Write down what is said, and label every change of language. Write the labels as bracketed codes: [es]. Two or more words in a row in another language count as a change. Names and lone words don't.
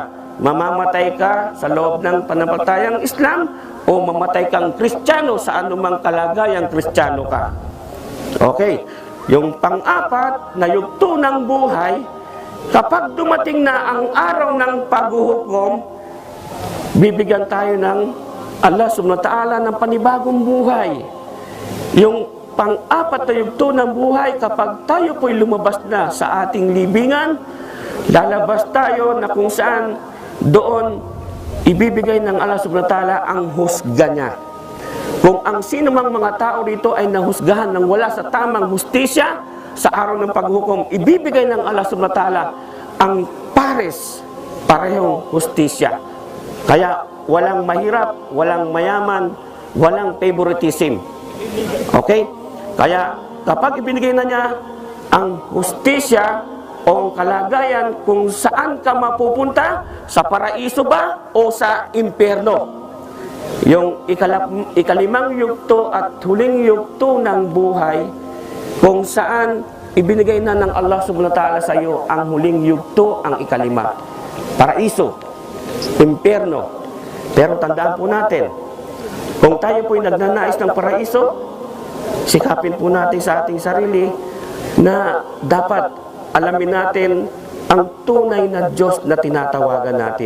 [tl] Mamamatay ka sa loob ng pananampalatayang Islam o mamatay kang Kristiyano sa anumang kalagayang Kristiyano ka. Okay, yung pang-apat na yugto ng buhay, kapag dumating na ang araw ng paghuhukom, bibigyan tayo ng Allah [ar] سبحانه وتعالى [tl] ng panibagong buhay. Yung pang-apat na yugto ng buhay, kapag tayo po'y lumabas na sa ating libingan, lalabas tayo na kung saan doon ibibigay ng Allah [ar] سبحانه وتعالى [tl] ang husga niya. Kung ang sino mang mga tao dito ay nahusgahan ng wala sa tamang hustisya, sa araw ng paghukom, ibibigay ng Allah [ar] سبحانه وتعالى [tl] ang parehong hustisya. Kaya walang mahirap, walang mayaman, walang favoritism. Okay? Kaya kapag ibinigay na niya ang hustisya o ang kalagayan kung saan ka mapupunta, sa paraiso ba o sa impyerno. Yung ikalimang yugto at huling yugto ng buhay, kung saan ibinigay na ng Allah [ar] سبحانه وتعالى [tl] sa iyo ang huling yugto, ang ikalima. Paraiso, impyerno. Pero tandaan po natin, kung tayo po'y nagnanais ng paraiso, sikapin po natin sa ating sarili na dapat alamin natin ang tunay na Diyos na tinatawagan natin.